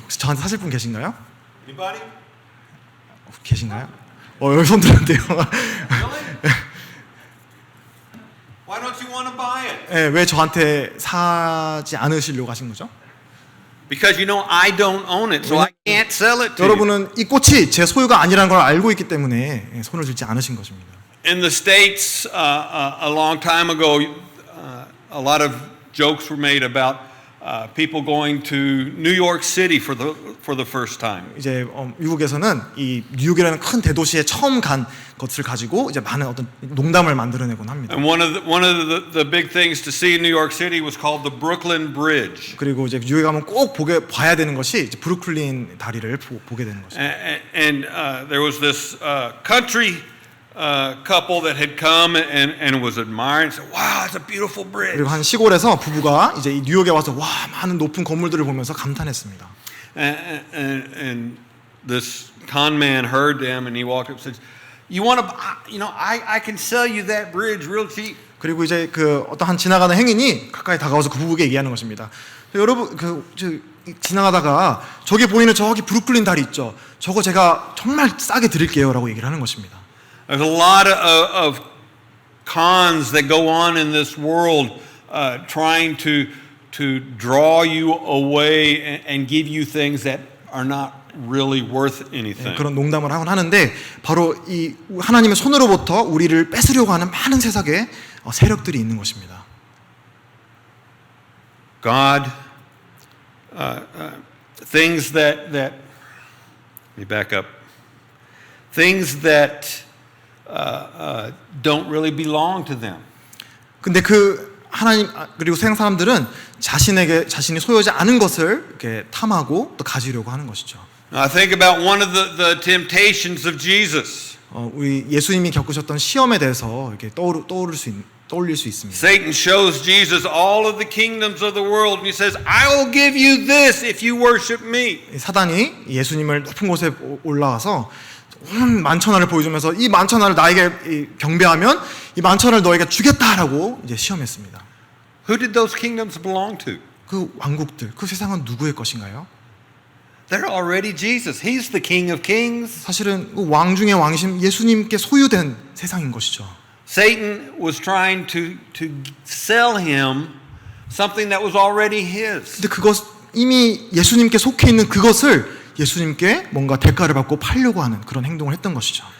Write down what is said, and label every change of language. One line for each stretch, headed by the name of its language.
Korean: 혹시 저한테 사실 분 계신가요?
English: Anybody?
Korean: 계신가요? 여기 손 들었는데요.
English: Really? Why don't don't you want to buy it?
Korean: 예, 왜 저한테 사지 않으시려고 하신 거죠?
English: Because you know I don't own it, so I can't sell it to you.
Korean: 여러분은 이 꽃이 제 소유가 아니라는 걸 알고 있기 때문에 손을 들지 않으신 것입니다.
English: In the States, a long time ago, a lot of jokes were made about people going to New York City for the first time.
Korean: 이제 미국에서는 이 뉴욕이라는 큰 대도시에 처음 간 것을 가지고 이제 많은 어떤 농담을 만들어내곤 합니다.
English: And one of the big things to see in New York City was called the Brooklyn Bridge.
Korean: 그리고 이제 뉴욕에 가면 꼭 봐야 되는 것이 이제 브루클린 다리를 보게 되는 것입니다.
English: And there was this country couple that had come and was admiring. Said, "Wow, it's a beautiful bridge."
Korean: 그리고 한 시골에서 부부가 이제 이 뉴욕에 와서 와 많은 높은 건물들을 보면서 감탄했습니다.
English: And this con man heard them, and he walked up and said, "You want to? You know, I can sell you that bridge real cheap."
Korean: 그리고 이제 그 어떤 한 지나가는 행인이 가까이 다가와서 그 부부에게 얘기하는 것입니다. 여러분 지나가다가 저기 보이는 저기 브루클린 다리 있죠? 저거 제가 정말 싸게 드릴게요라고 얘기를 하는 것입니다.
English: There's a lot of cons that go on in this world, trying to draw you away and give you things that are not really worth anything.
Korean: 그런 농담을 하곤 하는데 바로 이 하나님의 손으로부터 우리를 뺏으려고 하는 많은 세상의 세력들이 있는 것입니다.
English: God, things that let me back up. Things that don't really belong to them.
Korean: 근데 그 하나님 그리고 세상 사람들은 자신이 소유하지 않은 것을 이렇게 탐하고 또 가지려고 하는 것이죠.
English: I think about one of the temptations of Jesus.
Korean: 우리 예수님이 겪으셨던 시험에 대해서 이렇게 떠올릴 수 있습니다.
English: Satan shows Jesus all of the kingdoms of the world, and he says, "I will give you this if you worship me."
Korean: 사단이 예수님을 높은 곳에 올라와서 온 만천하를 보여주면서 이 만천하를 나에게 경배하면 이 만천하를 너에게 주겠다라고 이제 시험했습니다.
English: Who did those kingdoms belong to?
Korean: 그 왕국들, 그 세상은 누구의 것인가요?
English: They're already Jesus. He's the King of Kings.
Korean: 사실은 왕 중의 왕이신 예수님께 소유된 세상인 것이죠.
English: Satan was trying to sell him something that was already his.
Korean: 근데 그것 이미 예수님께 속해 있는 그것을 예수님께 뭔가 대가를 받고 팔려고 하는 그런 행동을 했던 것이죠.